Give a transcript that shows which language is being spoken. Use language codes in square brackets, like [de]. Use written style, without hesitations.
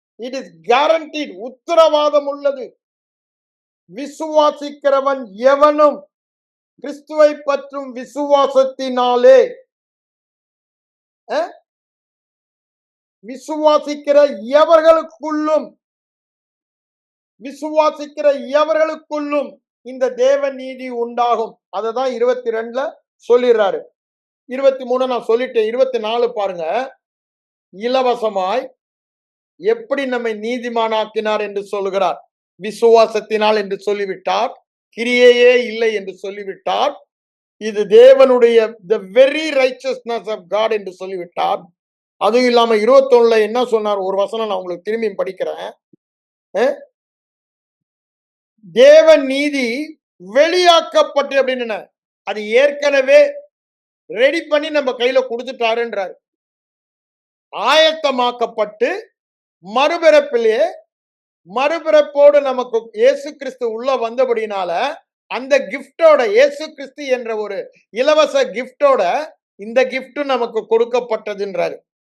[en] it is guaranteed, [ta] உத்தரவாதம் உள்ளது. விசுவாசிக்கிறவன் எவனும் கிறிஸ்துவை பற்றும் விசுவாசத்தினாலே, விசுவாசிக்கிற எவர்களுக்குள்ளும், விசுவாசிக்கிற எவர்களுக்குள்ளும் இந்த தேவ நீதி உண்டாகும். அததான் 22 சொல்லிடுறாரு. 23 நான் சொல்லிட்டேன். 24 பாருங்க. இலவசமாய் எப்படி நம்மை நீதிமானாக்கினார் என்று சொல்லுகிறார். விசுவாசத்தினால் என்று சொல்லிவிட்டார். கிரியையே இல்லை என்று சொல்லிவிட்டார். இது தேவனுடைய [en] the very righteousness of God [ta] என்று சொல்லிவிட்டார். அதுவும் இல்லாம 21 என்ன சொன்னார்? ஒரு வசனம் நான் உங்களுக்கு திரும்பி படிக்கிறேன். தேவ நீதி வெளியாக்கப்பட்டு அப்படின்னு, அது ஏற்கனவே ரெடி பண்ணி நம்ம கையில கொடுத்துட்டாருன்றார். ஆயத்தமாக்கப்பட்டு மறுபிறப்பிலே, மறுபிறப்போடு நமக்கு இயேசு கிறிஸ்து உள்ள வந்தபடினால அந்த கிஃப்டோட, இயேசு கிறிஸ்து என்ற ஒரு இலவச கிஃப்டோட இந்த கிஃப்ட் நமக்கு கொடுக்கப்பட்டதுன்றாரு.